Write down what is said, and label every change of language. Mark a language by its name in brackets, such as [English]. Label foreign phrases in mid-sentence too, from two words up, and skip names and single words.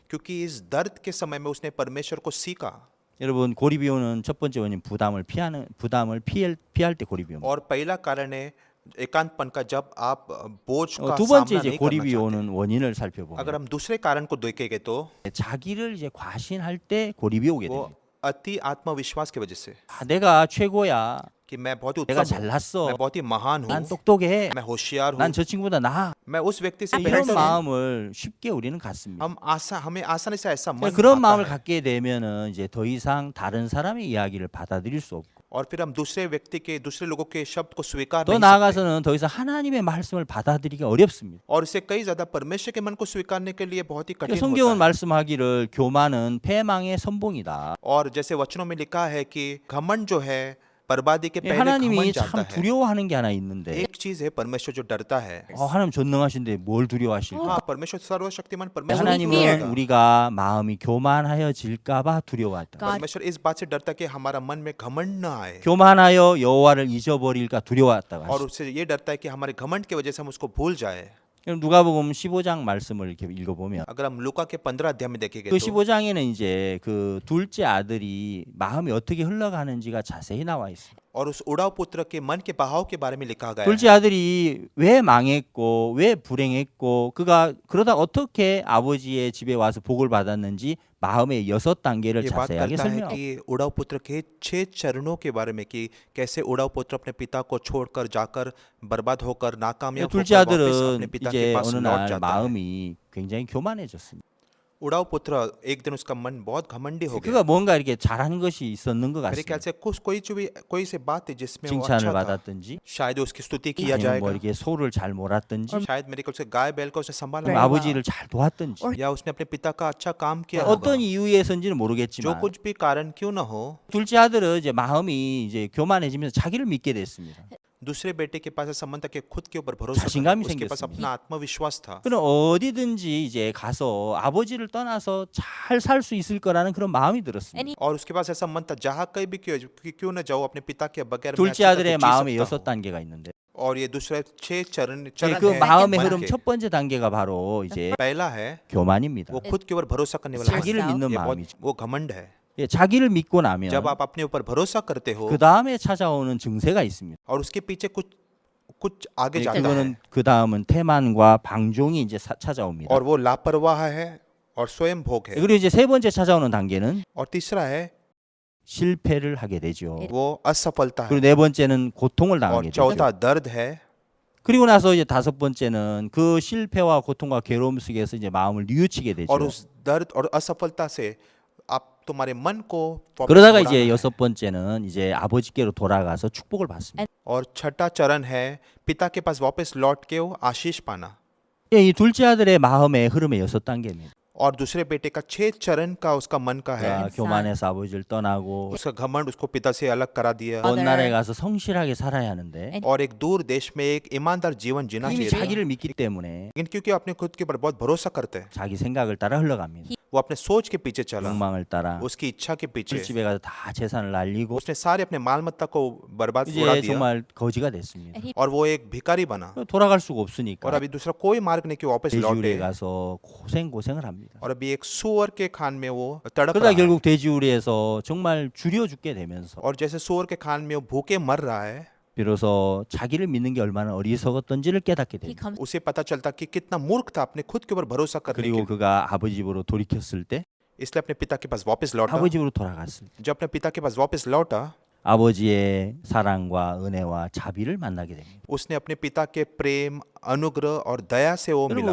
[Hindi] क्योंकि इस दर्द के समय में उसने परमेश्वर को सीखा। [Korean] 여러분 고리비오는 첫 번째 원인 부담을 피할 때 고리비오. [Hindi] और पहला कारण है एकांतपन का, जब आप बोझ का [Korean] 두 번째 [Hindi] सामना [Korean] 이제 [Hindi] नहीं करना चाहते। [Korean] 고리비오는 원인을 [Hindi] अगर [Korean] 살펴보면 [Hindi] हम दूसरे कारण को देखेंगे तो [Korean] 자기를 이제 과신할 때 고리비 오게 [Hindi] वो [Korean] 됩니다. [Hindi] अति आत्मविश्वास की वजह से [Korean] 아, 내가 최고야. [Hindi] कि मैं बहुत ही [Korean] 내가 [Hindi] उत्तम हूँ, [Korean] 잘났어. [Hindi] मैं बहुत ही महान [Korean] 난 [Hindi] हूँ, [Korean] 똑똑해. [Hindi] मैं होशियार हूँ, [Korean] 난 저 친구보다 나아. [Hindi] मैं उस व्यक्ति से [Korean] 이런 [Hindi] बेहतर हूँ। [Korean] 마음을 쉽게 우리는 갖습니다. [Hindi] हमें आसानी से ऐसा मन [Korean] 그런 [Hindi] आता [Korean] 마음을 [Hindi] है, [Korean] 갖게 되면은 이제 더 이상 다른 사람의 이야기를 받아들일 수 없고 [Hindi] और फिर हम दूसरे लोगों के शब्द को स्वीकार [Korean] 더 [Hindi] नहीं सकते, [Korean] 나아가서는 더 이상 하나님의 말씀을 받아들이기 어렵습니다. [Hindi] और इससे कई ज्यादा परमेश्वर के मन को स्वीकारने के लिए बहुत ही [Korean] 그러니까 [Hindi] कठिन [Korean] 성경은 [Hindi] होता है। [Korean] 말씀하기를 교만은 패망의 선봉이다. [Hindi] और जैसे वचनों में लिखा है कि घमंड जो है बर्बादी के [Korean] 예, [Hindi] पहले [Korean] 하나님이 [Hindi] घमंड जाता [Korean] 참 [Hindi] है। [Korean] 두려워하는 게 하나 있는데 [Hindi] एक चीज है परमेश्वर जो डरता है। [Korean] 하나님 전능하신데 뭘 두려워하실까? [Hindi] हाँ, परमेश्वर सर्वशक्तिमान परमेश्वर [Korean] 하나님은 [Hindi] डरेगा। [Korean] 우리가 마음이 교만하여질까봐 두려워했다. [Hindi] God परमेश्वर इस बात से डरता कि हमारा मन में घमंड न आए, [Korean] 교만하여 여호와를 잊어버릴까 두려워했다고 [Hindi] और [Korean] 하시죠. [Hindi] उससे ये डरता है कि हमारे घमंड की वजह से हम उसको भूल जाए। [Korean] 그럼 누가복음 15장 말씀을 이렇게 읽어보면 [Hindi] अगर हम लूका के 15 अध्याय में देखेंगे [Korean] 그 [Hindi] तो [Korean] 15장에는 이제 그 둘째 아들이 마음이 어떻게 흘러가는지가 자세히 나와 있어요. [Hindi] और उस उड़ाव पुत्र के मन के बहाव के बारे में लिखा गया है। [Korean] 둘째 아들이 왜 망했고 왜 불행했고 그가 그러다 어떻게 아버지의 집에 와서 복을 받았는지 마음의 6단계를 [Hindi] ये बात [Korean] 자세하게 [Hindi] करता है [Korean] 설명. [Hindi] कि उड़ाव पुत्र के 6 चरणों के बारे में कि कैसे उड़ाव पुत्र अपने पिता को छोड़कर जाकर बर्बाद होकर नाकामयाब [Korean] 둘째 [Hindi] होकर वापस अपने [Korean] 아들은 [Hindi] पिता [Korean] 이제 [Hindi] के पास [Korean] 어느 [Hindi] लौट [Korean] 날 [Hindi] जाता है। [Korean] 마음이 굉장히 교만해졌습니다. [Hindi] उड़ाव पुत्र एक दिन उसका मन बहुत घमंडी हो गया। [Korean] 그가 뭔가 이렇게 잘하는 것이 있었는 것 [Hindi] मेरे ख्याल [Korean] 같습니다. [Hindi] से कोई से बात है जिसमें वो [Korean] 칭찬을 [Hindi] अच्छा था। [Korean] 받았든지 [Hindi] शायद उसकी स्तुति किया [Korean] 아니면 뭐 [Hindi] जाएगा, [Korean] 이렇게 소를 잘 몰았든지 [Hindi] शायद मेरे ख्याल से गाय बैल को उसने संभाला [Korean] 아니면 [Hindi] Right. होगा, [Korean] 아버지를 잘 도왔든지 [Hindi] या उसने अपने पिता का अच्छा काम किया होगा। [Korean] 어떤 이유에서인지는 [Hindi] जो [Korean] 모르겠지만 [Hindi] कुछ भी कारण क्यों न हो, [Korean] 둘째 아들은 이제 마음이 이제 교만해지면서 자기를 믿게 됐습니다. [Hindi] दूसरे बेटे के पास ऐसा मन था कि खुद के ऊपर भरोसा [Korean] 자신감이 [Hindi] था, उसके पास [Korean] 생겼습니다. [Hindi] अपना आत्मविश्वास था। [Korean] 그럼 어디든지 이제 가서 아버지를 떠나서 잘 살 수 있을 거라는 그런 마음이 들었습니다. [English] And he [Hindi] और उसके पास ऐसा मन था जहाँ कहीं भी क्यों न जाओ अपने पिता के बगैर मैं [Korean] 둘째 [Hindi] अच्छी तरह [Korean] 아들의 [Hindi] से जी [Korean] 마음에 [Hindi] सकता हूँ। [Korean] 6단계가 있는데 [Hindi] और ये दूसरे 6 चरण [Korean] 그 [Hindi] है [Korean] 마음의 [Hindi] मन [Korean] 흐름 [Hindi] के। [Korean] 첫 번째 단계가 바로 이제 [Hindi] पहला है [Korean] 교만입니다. [Hindi] वो खुद के ऊपर भरोसा करने वाला मन। [Korean] 자기를 믿는 [Hindi] ये बहुत [Korean] 마음이죠. [Hindi] वो घमंड है। [Korean] 예, 자기를 믿고 나면 [Hindi] जब आप अपने ऊपर भरोसा करते हो [Korean] 그 다음에 찾아오는 증세가 있습니다. [Hindi] और उसके पीछे कुछ आगे [Korean] 예, [Hindi] जाता है, [Korean] 그거는 그 다음은 태만과 방종이 이제 찾아옵니다. [Hindi] और वो लापरवाह है और स्वयं भोग है। [Korean] 그리고 이제 세 번째 찾아오는 단계는 [Hindi] और तीसरा है [Korean] 실패를 하게 되죠. [Hindi] वो असफलता है। [Korean] 그리고 네 번째는 고통을 [Hindi] और [Korean] 당하게 되죠. [Hindi] चौथा दर्द है। [Korean] 그리고 나서 이제 다섯 번째는 그 실패와 고통과 괴로움 속에서 이제 마음을 뉘우치게 되죠. [Hindi] और उस दर्द और असफलता से आप तुम्हारे मन को वापस [Korean] 그러다가 [Hindi] बुलाना [Korean] 이제 [Hindi] है। [Korean] 여섯 번째는 이제 아버지께로 돌아가서 축복을 받습니다. [Hindi] और छठा चरण है पिता के पास वापस लौट के वो आशीष पाना। [Korean] 예, 이 둘째 아들의 마음의 흐름의 6단계입니다. [Hindi] और दूसरे बेटे का 6 चरण का उसका मन का है। [Korean] 그러니까 교만해서 아버지를 떠나고 [Hindi] उसका घमंड उसको पिता से अलग करा दिया [Korean] 먼 나라에 가서 성실하게 살아야 하는데 [Hindi] और एक दूर देश में एक ईमानदार जीवन जीना [Korean] 이미 [Hindi] चाहिए था। [Korean] 자기를 믿기 때문에 [Hindi] लेकिन क्योंकि अपने खुद के ऊपर बहुत भरोसा करते हैं, [Korean] 자기 생각을 따라 흘러갑니다. [Hindi] वो अपने सोच के पीछे चला, [Korean] 욕망을 따라 [Hindi] उसकी इच्छा के पीछे [Korean] 술집에 가서 다 재산을 날리고 [Hindi] उसने सारे अपने माल मत्ता को बर्बाद उड़ा [Korean] 이제 [Hindi] दिया [Korean] 정말 거지가 됐습니다. [English] And he [Hindi] और वो एक भिखारी बना [Korean] 돌아갈 수가 [Hindi] और [Korean] 없으니까 [Hindi] अभी दूसरा कोई मार्ग नहीं कि वापस लौटे [Korean] 돼지우리에 가서 고생을 합니다. [Hindi] और अभी एक सुअर के खान में वो तड़प [Korean] 그러다 [Hindi] रहा है [Korean] 결국 돼지우리에서 정말 줄여 죽게 되면서 [Hindi] और जैसे सुअर के खान में वो भूखे मर रहा है, [Korean] 비로소 자기를 믿는 게 얼마나 어리석었던지를 깨닫게 [English] he [Korean] 됩니다. [English] comes [Hindi] उसे पता चलता कि कितना मूर्ख था अपने खुद के ऊपर भरोसा करने के [Korean] 그리고 [Hindi] लिए। [Korean] 그가 아버지 집으로 돌이켰을 때 [Hindi] इसलिए अपने पिता के पास वापस लौटा। [Korean] 아버지 집으로 돌아갔을 때 [Hindi] जब अपने पिता के पास वापस लौटा, [Korean] 아버지의 사랑과 은혜와 자비를 만나게 됩니다. [Hindi] उसने अपने पिता के प्रेम, अनुग्रह और दया से वो मिला।